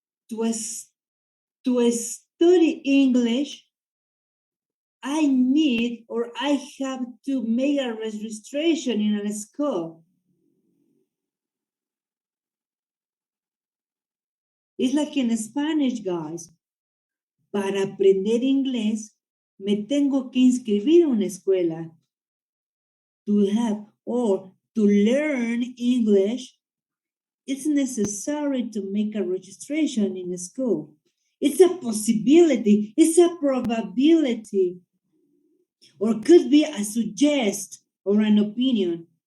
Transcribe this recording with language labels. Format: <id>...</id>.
<en>To study English, I need or I have to make a registration in a school. It's like in Spanish, guys.</en> <es>Para aprender inglés, me tengo que inscribir en una escuela.</es> <en>To have or to learn English, it's necessary to make a registration in a school. It's a possibility, it's a probability, or could be a suggest or an opinion.</en>